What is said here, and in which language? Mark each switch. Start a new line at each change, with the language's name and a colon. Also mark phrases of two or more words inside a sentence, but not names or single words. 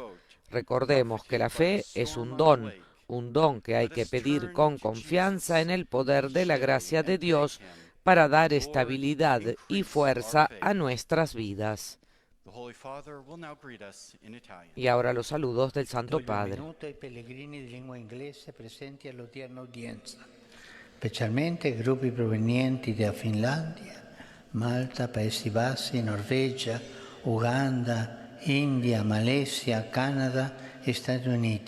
Spanish: Recordemos que la fe es un don que hay que pedir con confianza en el poder de la gracia de Dios para dar estabilidad y fuerza a nuestras vidas. Y ahora los saludos del Santo Padre.
Italian: Benvenuto ai pellegrini di lingua inglese presenti all'odierna udienza, specialmente gruppi provenienti da Finlandia, Malta, Paesi Bassi, Norvegia, Uganda, India, Malesia, Canada e Stati Uniti.